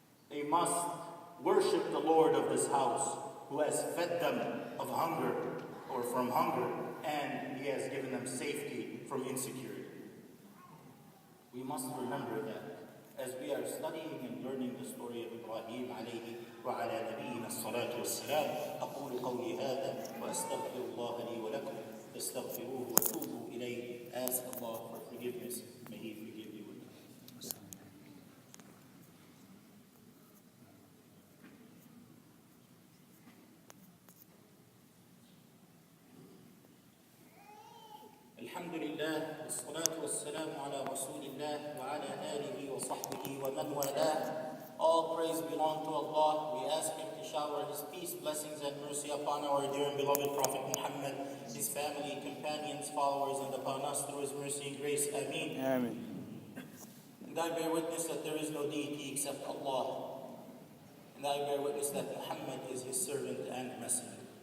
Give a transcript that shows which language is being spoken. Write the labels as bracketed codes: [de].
[en] They must worship the Lord of this house, who has fed them of hunger or from hunger, and He has given them safety from insecurity. We must remember that as we are studying and learning the story of Ibrahim alayhi wa ala nabiyyina as-salatu was-salam. [ar] أقول قولي هذا وأستغفر الله لي ولكم فاستغفروه وتوبوا إليه. [en] Ask Allah for forgiveness. May He forgive you. [ar] الحمد لله والصلاة والسلام على رسول الله وعلى آله وصحبه ومن والاه. [en] All praise belong to Allah. We ask Him to shower His peace, blessings, and mercy upon our dear and beloved Prophet Muhammad, his family, companions, followers, and upon us through His mercy and grace. Ameen. Amen. And I bear witness that there is no deity except Allah. And I bear witness that Muhammad is His servant and messenger.